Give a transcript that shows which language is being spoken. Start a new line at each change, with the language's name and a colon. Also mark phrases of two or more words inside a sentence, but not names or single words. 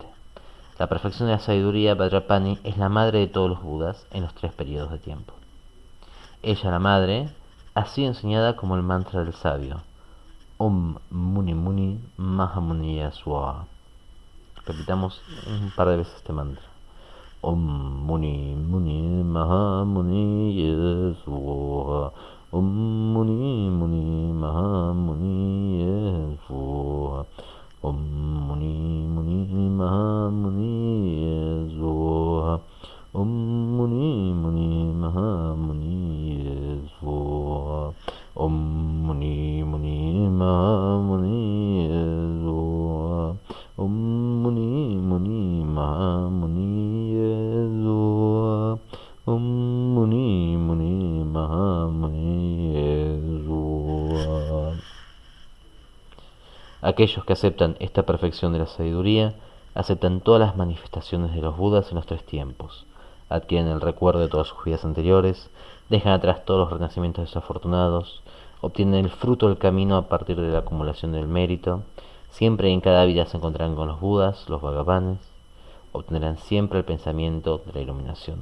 Spanish: La perfección de la sabiduría Vajrapani es la madre de todos los Budas en los 3 periodos de tiempo. Ella, la madre, ha sido enseñada como el mantra del sabio:
Sanskrit: Om Muni Muni Mahamuniya Swaha.
Spanish: Repitamos un par de veces este mantra.
Sanskrit: Om Muni Muni Mahamuniya Swaha. Om Muni Muni Mahamuniya Swaha. Om Muni Muni Mahamuniya Swaha. Om Muni Muni Mahamuniya Swaha. Om Muni Muni Mahamuniya Swaha. Om Muni Muni Mahamuniya Swaha. Om Muni Muni Mahamuniya Swaha.
Spanish: Aquellos que aceptan esta perfección de la sabiduría aceptan todas las manifestaciones de los Budas en los 3 tiempos, adquieren el recuerdo de todas sus vidas anteriores, dejan atrás todos los renacimientos desafortunados, obtienen el fruto del camino a partir de la acumulación del mérito, siempre y en cada vida se encontrarán con los Budas, los Bhagavanes, obtendrán siempre el pensamiento de la iluminación.